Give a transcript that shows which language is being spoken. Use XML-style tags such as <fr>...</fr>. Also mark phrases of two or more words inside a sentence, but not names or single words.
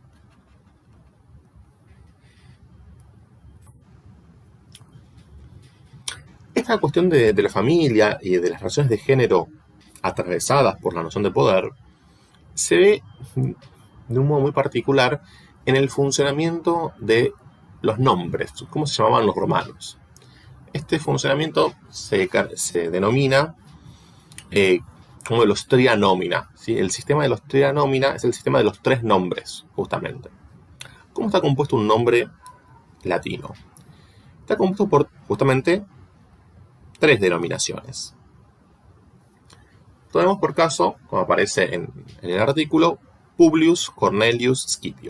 <es>Esta cuestión de la familia y de las relaciones de género atravesadas por la noción de poder se ve de un modo muy particular en el funcionamiento de los nombres, cómo se llamaban los romanos. Este funcionamiento se denomina como los</es> <la>tria nomina,</la> <es>¿sí? El sistema de los</es> <la>tria nomina</la> <es>es el sistema de los tres nombres, justamente. ¿Cómo está compuesto un nombre latino? Está compuesto por, justamente, tres denominaciones. Tomemos por caso, como aparece en el artículo, Publius Cornelius Scipio.</es>